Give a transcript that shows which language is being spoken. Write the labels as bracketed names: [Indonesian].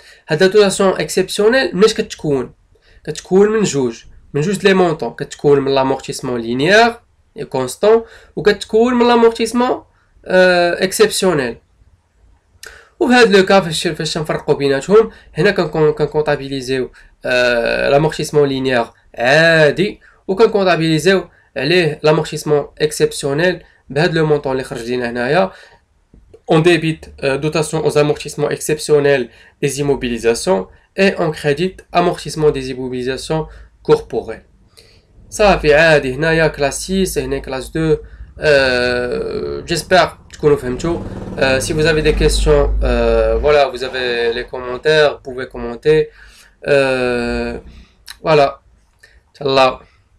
[Arabic] هاد لا دوتاسيون اكسبسيونيل مناش كتكون من جوج لي مونطون، كتكون من لامورتيسمون لينيير اي كونستون وكتكون من لامورتيسمون اكسبسيونيل. وفي هاد لو كا فاش نفرقوا بيناتهم هنا كنكونطابيليزيو لامورتيسمون لينيير عادي وكنكونطابيليزيو عليه لامورتيسمون اكسبسيونيل بهاد لو مونطون اللي خرج لينا هنايا. [French] On débite dotation aux amortissements exceptionnels des immobilisations et on crédite amortissement des immobilisations corporelles. [Arabic] صافي عادي هنايا كلاس 6 هنا كلاس 2. [French] J'espère [Arabic] تكونوا فهمتوا. [French] Si vous avez des questions, voilà, vous avez les commentaires, vous pouvez commenter. Voilà. Ciao.